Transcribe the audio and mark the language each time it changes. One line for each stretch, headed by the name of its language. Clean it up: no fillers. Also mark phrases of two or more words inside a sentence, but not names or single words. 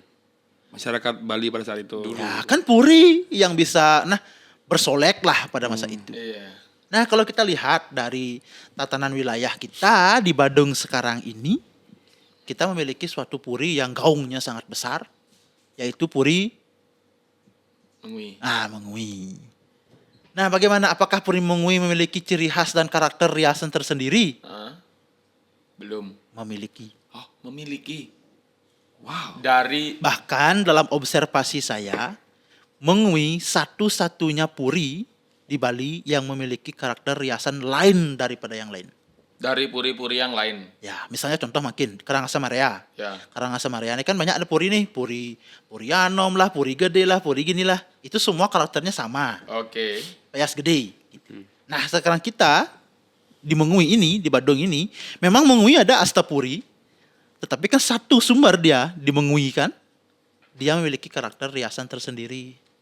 Indonesian: Masyarakat Bali pada saat itu. ya kan puri yang bisa bersolek lah pada masa itu. iya. Nah, kalau kita lihat dari tatanan wilayah kita di Badung sekarang ini, kita memiliki suatu puri yang gaungnya sangat besar, yaitu puri Mengui. Mengui. Nah, bagaimana apakah puri Mengui memiliki ciri khas dan karakter riasan tersendiri? Hah? Belum. Memiliki. Oh, memiliki. Wow. Dari Bahkan dalam observasi saya, Mengui satu-satunya puri di Bali yang memiliki karakter riasan lain daripada yang lain. puri-puri yang lain. Ya, misalnya contoh makin Karangasem area. Ya. Karangasem area ini kan banyak ada puri nih, puri Anom lah, puri gede lah, puri gini lah. Itu semua karakternya sama, Oke. Payas gede. Gitu. Nah, sekarang kita di Mengui ini, di Badung ini, memang Mengui ada Astapuri, tetapi kan satu sumber dia di Mengui kan, dia memiliki karakter riasan tersendiri.